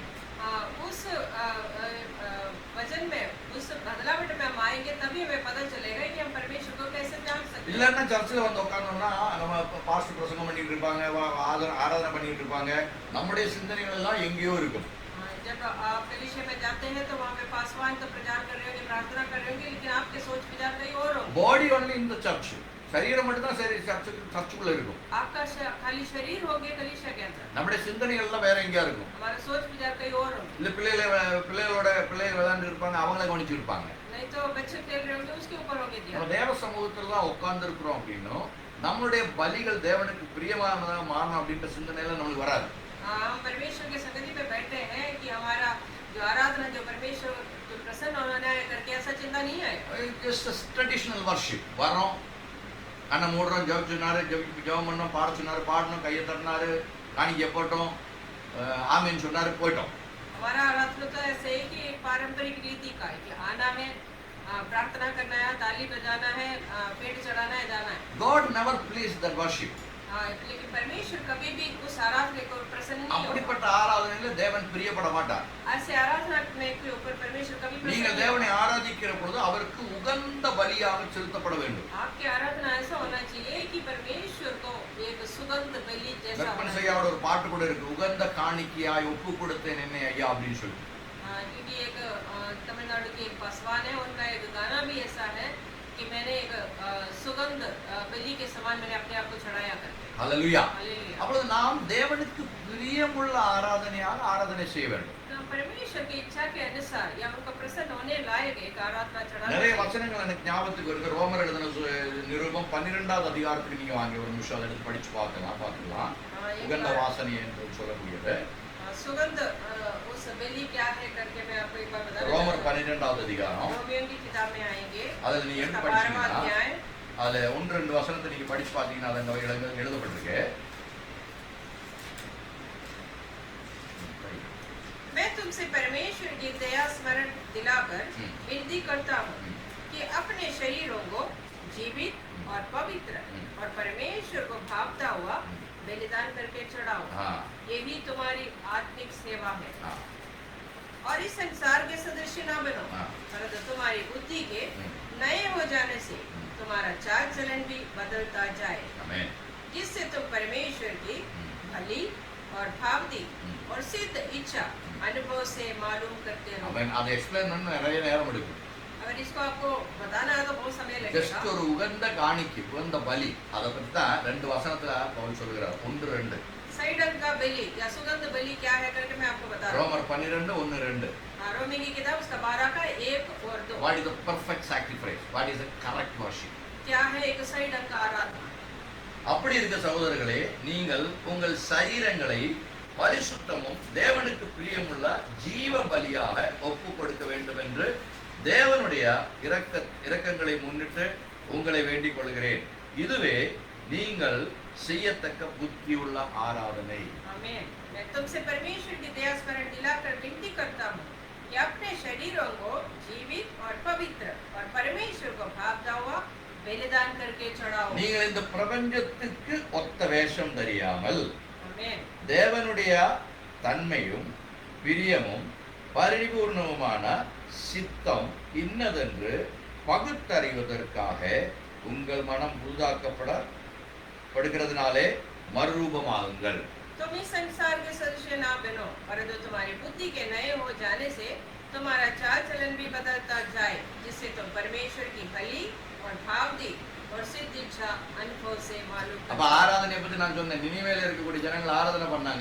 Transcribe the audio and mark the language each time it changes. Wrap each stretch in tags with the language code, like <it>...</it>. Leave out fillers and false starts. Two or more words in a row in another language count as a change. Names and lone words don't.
<hi>उस वचन में, उस बदलावट में हम आएंगे, तभी हमें पता चलेगा कि हम परमेश्वर को कैसे जान सकते हैं।</hi> <ta>இல்லன்னா சர்ச்சில் வந்து உட்கார்ந்தோம்னா நம்ம பாஸ்டர் பிரசங்கம் பண்ணிட்டு இருப்பாங்க, ஆராதனை பண்ணிட்டு இருப்பாங்க, நம்முடைய சிந்தனைகள் எல்லாம் எங்கேயோ இருக்கும்.</ta> <hi>जब आप कलीसिया में जाते हैं तो वहाँ पे पासवान तो प्रचार कर रहे होंगे, प्रार्थना कर रहे होंगे, लेकिन आपके सोच विचार कहीं और होंगे।</hi> <en>body only</en> <ta>இந்த சர்ச், சரீரம் மட்டும் தான் சரி சர்ச்சுக்குள்ள இருக்கும்.</ta> <hi>आपका खाली शरीर हो गया कलीसिया के अंदर,</hi> <ta>நம்முடைய சிந்தனைகள் எல்லாம் வேற எங்கேயா இருக்கும்.</ta> <hi>हमारा सोच विचार कहीं और होंगे।</hi> <ta>இல்ல பிள்ளைகள் விளையாண்டு இருப்பாங்க, அவங்கள கவனிச்சு இருப்பாங்க.</ta> <hi>नहीं तो बच्चे खेल रहे होंगे, उसके ऊपर होंगे ध्यान।</hi> <ta>நம்ம தேவ சமூகத்துல தான் உட்கார்ந்து இருக்கிறோம் அப்படின்னும் நம்மளுடைய பலிகள் தேவனுக்கு பிரியமானதாக மாறணும் அப்படின்ற சிந்தனையில நம்மளுக்கு வராது.</ta> <hi>हम परमेश्वर के संगति पे बैठे हैं कि हमारा जो आराधना, जो परमेश्वर जो प्रसन्न होना है करके ऐसा चिंता नहीं है।</hi> <en>just traditional worship.</en> <ta>வரோம், கண்ணை மூடுறோம், ஜெபிச்சுனாரு, ஜெபம் பண்ணோம், பாட சொன்னாரு, பாடணும், கையை தட்டினாரு, காணிக்கை போட்டோம், ஆமீன் சொன்னாரு, போயிட்டோம்.</ta> <hi>हमारा आराधना तो ऐसे ही कि पारंपरिक रीति का है कि आना है, प्रार्थना करना है, ताली बजाना है, पेट चढ़ाना है, जाना है।</hi> <en>God never pleased that worship.</en> <hi>लेकिन परमेश्वर कभी भी उस आराधना को प्रसन्न नहीं होगा।</hi> <ta>அப்படிப்பட்ட ஆராதனையில தேவன் பிரியப்பட மாட்டார்.</ta> <hi>ऐसे आराधना में के ऊपर परमेश्वर कभी प्रसन्न</hi> <ta>நீங்கள்</ta> <hi>नहीं</hi> <ta>தேவனை</ta> <hi>होगा।</hi> <ta>ஆராதிக்கிற பொழுது அவருக்கு உகந்த பலியாக செலுத்தப்பட வேண்டும்.</ta> <hi>आपकी आराधना ऐसा होना चाहिए कि परमेश्वर को एक सुगंध बलि जैसा</hi> <ta>கற்பனை</ta> <hi>होना</hi> <ta>செய்யாவோட ஒரு பாட்டு கூட இருக்கு, உகந்த காணிக்கையாய் ஒப்பு கொடுத்தேன் என்னை ஐயா அப்படின்னு சொல்லி.</ta> <hi>क्योंकि एक तमिलनाडु की एक पासवान है, उनका एक गाना भी ऐसा है कि मैंने एक सुगंध बलि के समान मैंने अपने आप को चढ़ाया करके।</hi> <ta>ஹல்லேலூயா.</ta> <hi>हालेलुया।</hi> <ta>அப்பொழுது நாம் தேவனுக்கு பிரியமுள்ள ஆராதனையாக ஆராதனை செய்ய வேண்டும்.</ta> <hi>परमेश्वर की इच्छा के अनुसार या उनको प्रसन्न होने लायक एक आराधना चढ़ाना।</hi> <ta>நிறைய வசனங்கள் எனக்கு ஞாபகத்துக்கு வருது. ரோமர் எழுதின நிருபம் 12வது அதிகாரத்துக்கு நீங்க வாங்க, ஒரு நிமிஷம் அதை எடுத்து படிச்சு பார்க்கலாம். உகந்த வாசனை என்று சொல்லக்கூடியது</ta> <hi>सुगंध उस बलि क्या है करके मैं आपको एक बार बता दूं।</hi> <ta>ரோமர் 12வது அதிகாரம்,</ta> <hi>रोमियो की किताब में आएंगे,</hi> <ta>அதுல நீங்க எடுத்து</ta> <hi>12वां</hi> <ta>படிச்சீங்கன்னா</ta> <hi>अध्याय,</hi> <ta>அதுல 1-2 வசனத்தை நீங்க படிச்சு பார்த்தீங்கன்னா அது அங்க எழுதப்பட்டிருக்கு.</ta> <hi>मैं तुमसे परमेश्वर की दया स्मरण दिलाकर विनती करता हूँ कि अपने शरीरों को जीवित और पवित्र और परमेश्वर को भावता हुआ बलिदान करके चढ़ाओ, यही तुम्हारी आत्मिक सेवा है। और इस संसार के सदृश न बनो, परंतु तुम्हारी बुद्धि के नए हो जाने से तुम्हारा चाल चलन भी बदलता जाए। आमीन। जिससे तुम परमेश्वर की भली और भावती और सिद्ध इच्छा अनुभव से मालूम करते हो।</hi> <ta>அவன் அதை எக்ஸ்பிளைன் பண்ண நிறைய நேரம் எடுக்கும்.</ta> <hi>अगर इसको आपको बताना है तो बहुत समय</hi> <ta>ஜஸ்ட்</ta> <hi>लगेगा।</hi> <ta>ஒரு உகந்த காணிக்கை, உகந்த பலி, அதை பத்தி தான் 2 வசனத்துல பவுல் சொல்கிறார். 1-2</ta> <hi>सही ढंग का बलि या सुगंध बलि क्या है करके मैं आपको बता रहा हूँ।</hi> <ta>ரோமர் 12:1-2.</ta> <hi>रोमी की किताब उसका 12 का 1 और 2।</hi> <en>What is the perfect sacrifice? What is the correct worship?</en> <hi>क्या है एक सही ढंग का आराधना।</hi> <ta>அப்படி இருக்க சகோதரர்களே, நீங்கள் உங்கள் சரீரங்களை பரிசுத்தமும் தேவனுக்கு பிரியமுள்ள ஜீவ பலியாக ஒப்பு கொடுக்க வேண்டும் என்று தேவனுடைய இரக்கங்களை முன்னிட்டு உங்களை வேண்டிக் கொள்கிறேன். இதுவே நீங்கள் செய்யத்தக்க புத்தியுள்ள ஆராதனை.</ta> <hi>आमीन। मैं तुमसे परमेश्वर की दया स्मरण दिलाकर विनती करता हूँ कि अपने शरीरों को जीवित और पवित्र और परमेश्वर को भावता हुआ बलिदान करके चढ़ाओ।</hi> <ta>நீங்கள் இந்த பிரபஞ்சத்துக்கு ஒத்த வேஷம் தெரியாமல்</ta> <hi>आमीन।</hi> <ta>தேவனுடைய தன்மையும் பிரியமும் பரிபூர்ணமுமான சித்தம் இன்னதென்று பகுத்தறிவதற்காக உங்கள் மனம் புதிதாக்கப்படுகிறதுனாலே மறுரூபமாகுங்கள்.</ta> <hi>तुम इस संसार के सदृश ना बनो, परंतु तुम्हारी बुद्धि के नए हो जाने से तुम्हारा चाल चलन भी बदलता जाए, जिससे तुम परमेश्वर की भली और भावती और सिद्ध इच्छा अनुभव से मालूम</hi> <ta>அப்ப ஆராதனையை பத்தி நான் சொன்னேன். நினிவேல இருக்கக்கூடிய ஜனங்கள் ஆராதனை பண்ணாங்க.</ta>